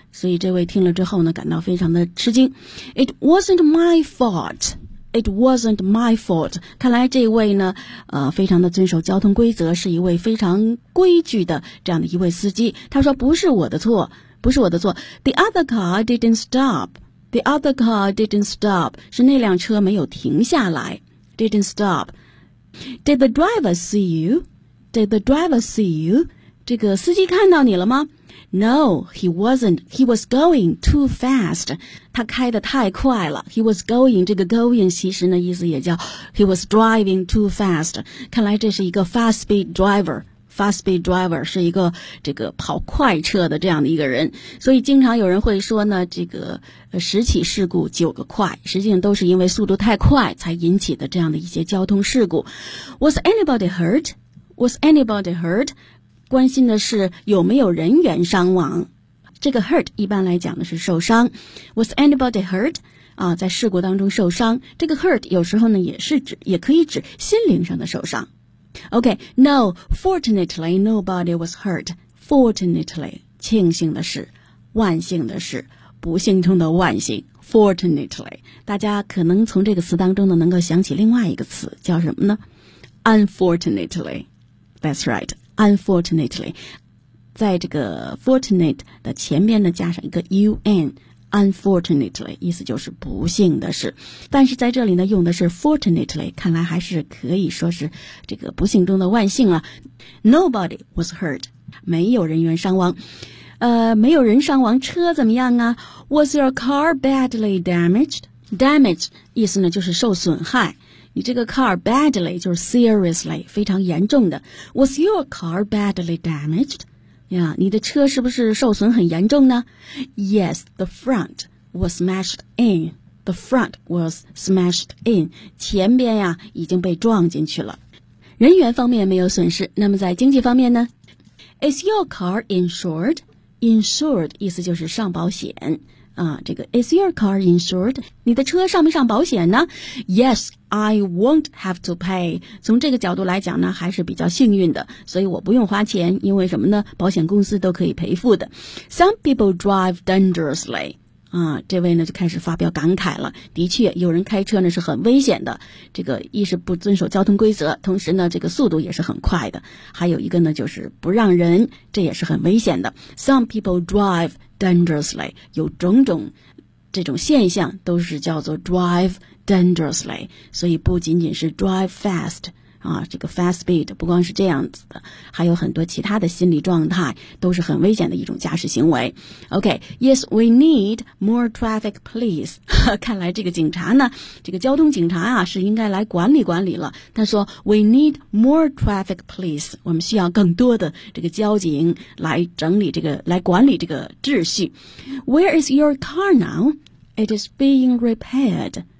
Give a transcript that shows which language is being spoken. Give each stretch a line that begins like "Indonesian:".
Chinese: 所以这位听了之后呢，感到非常的吃惊。
English: It wasn't my fault. It wasn't my fault.
Chinese: 看来这位呢非常的遵守交通规则，是一位非常规矩的这样的一位司机。他说不是我的错，不是我的错。
English: The other car didn't stop. The other car didn't stop.
Chinese: 是那辆车没有停下来。
English: Didn't stop. Did the driver see you? Did the driver see you?
Chinese: 这个司机看到你了吗？
English: No, he wasn't. He was going too fast.
Chinese: 他开得太快了。
English: He was going, 这个 going
Chinese: 其实呢意思也叫
English: he was driving too fast.
Chinese: 看来这是一个
English: fast speed driver. Fast speed driver
Chinese: 是一个这个跑快车的这样的一个人。所以经常有人会说呢这个十起事故九个快，实际上都是因为速度太快才引起的这样的一些交通事故。
English: Was anybody hurt? Was anybody hurt?
Chinese: 关心的是有没有人员伤亡，这个 hurt 一般来讲的是受伤。
English: Was anybody hurt?
Chinese: 在事故当中受伤，这个 hurt 有时候呢也是指，也可以指心灵上的受伤。
English: OK, no, fortunately nobody was hurt.
Chinese: Fortunately, 庆幸的是，万幸的是，不幸中的万幸。 Fortunately, 大家可能从这个词当中呢能够想起另外一个词叫什么呢？
English: Unfortunately, that's right.
Chinese: Unfortunately, 在这个 fortunate 的前面呢加上一个 un, unfortunately, 意思就是不幸的是。但是在这里呢用的是 fortunately, 看来还是可以说是这个不幸中的万幸了。
English: Nobody was hurt,
Chinese: 没有人员伤亡。没有人伤亡，车怎么样啊？
English: Was your car badly damaged?
Chinese: Damaged, 意思呢就是受损害。你这个
English: car badly
Chinese: 就是 seriously 非常严重的。
English: Was your car badly damaged? Yeah,
Chinese: 你的车是不是受损很严重呢？
English: Yes, the front was smashed in. The front was smashed in.
Chinese: 前边呀已经被撞进去了。人员方面没有损失，那么在经济方面呢？
English: Is your car insured? Insured
Chinese: 意思就是上保险。
English: 这个 Is your car insured?
Chinese: 你的车上没上保险呢？
English: Yes, I won't have to pay.
Chinese: 从这个角度来讲呢，还是比较幸运的，所以我不用花钱，因为什么呢？保险公司都可以赔付的。
English: Some people drive dangerously.
Chinese: 这位呢就开始发表感慨了。的确，有人开车呢是很危险的，这个一是不遵守交通规则，同时呢这个速度也是很快的，还有一个呢就是不让人，这也是很危险的。
English: Some people drive dangerously,
Chinese: 有种种这种现象都是叫做
English: drive dangerously,
Chinese: 所以不仅仅是
English: drive fast,
Chinese: 这个
English: fast speed,
Chinese: 不光是这样子的，还有很多其他的心理状态都是很危险的一种驾驶行为。
English: Okay, yes, we need more traffic police.
Chinese: 看来这个警察呢，这个交通警察啊，是应该来管理管理了。他说
English: we need more traffic police,
Chinese: 我们需要更多的这个交警来整理这个，来管理这个秩序。
English: Where is your car now? It is being repaired.